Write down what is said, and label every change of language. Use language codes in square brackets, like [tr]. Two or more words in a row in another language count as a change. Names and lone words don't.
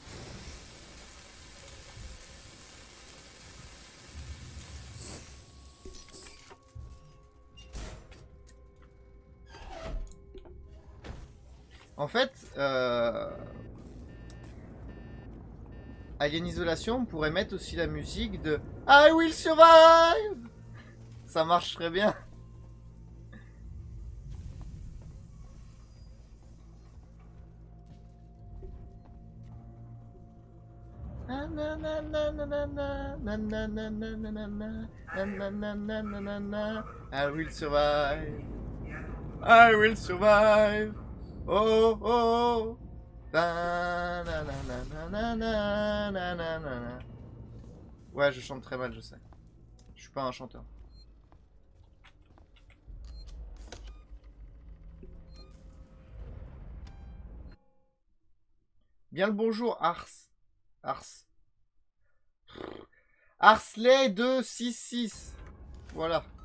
[fr] En fait, Alien Isolation, on pourrait mettre aussi la musique de I Will Survive. Ça marche très bien. [en] I will survive. I will survive. Oh oh oh. Na, na, na, na, na, na, na, na, na, na. [fr] Ouais, je chante très mal, je sais. Je suis pas un chanteur. Bien le bonjour, Ars. Ars. Arsley 266. Voilà.